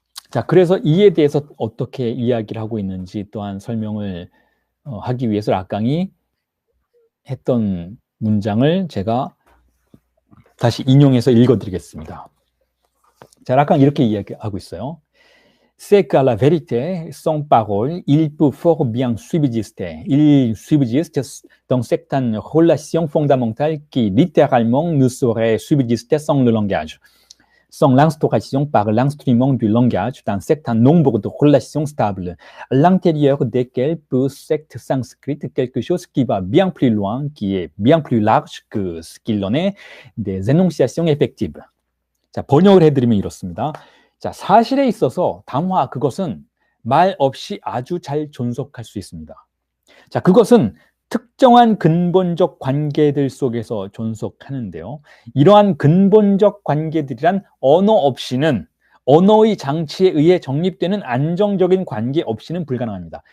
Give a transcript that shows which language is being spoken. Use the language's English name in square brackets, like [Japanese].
[Korean] 자, 그래서 이에 대해서 어떻게 이야기를 하고 있는지 또한 설명을 하기 위해서 락강이 했던 문장을 제가 다시 인용해서 읽어드리겠습니다. 자, 락강 이렇게 이야기하고 있어요. [French] C'est qu'à la vérité, sans parole, il peut fort bien subsister. Il subsiste dans certaines relations fondamentales qui, littéralement, ne sauraient subsister sans le langage, sans l'instauration par l'instrument du langage d'un certain nombre de relations stables, à l'intérieur desquelles peut s'inscrire quelque chose qui va bien plus loin, qui est bien plus large que ce qu'il en est des énonciations effectives. [Korean] 자, 번역을 해드리면 이렇습니다. 자, 사실에 있어서 담화, 그것은 말 없이 아주 잘 존속할 수 있습니다. 자, 그것은 특정한 근본적 관계들 속에서 존속하는데요. 이러한 근본적 관계들이란 언어 없이는, 언어의 장치에 의해 정립되는 안정적인 관계 없이는 불가능합니다.